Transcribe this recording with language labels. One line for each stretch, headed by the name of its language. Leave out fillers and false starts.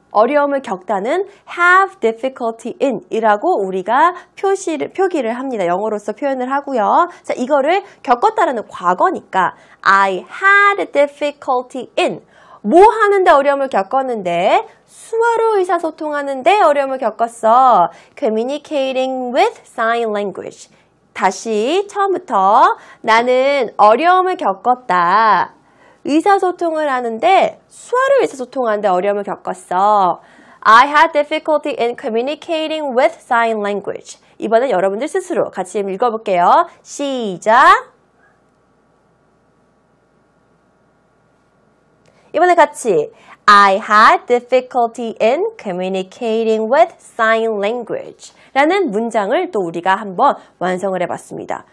Korean: 어려움을 겪다는 have difficulty in 이라고 우리가 표기를 합니다. 영어로서 표현을 하고요. 자, 이거를 겪었다라는 과거니까
English: I had difficulty in
Korean: 뭐 하는데 어려움을 겪었는데 수화로 의사소통하는데 어려움을 겪었어.
English: Communicating with sign language.
Korean: 다시 처음부터 나는 어려움을 겪었다. 의사소통을 하는데 수화로 의사소통하는데 어려움을 겪었어.
English: I had difficulty in communicating with sign language.
Korean: 이번엔 여러분들 스스로 같이 읽어볼게요. 시작. 이번에 같이
English: I had difficulty in communicating with sign language
Korean: 라는 문장을 또 우리가 한번 완성을 해봤습니다.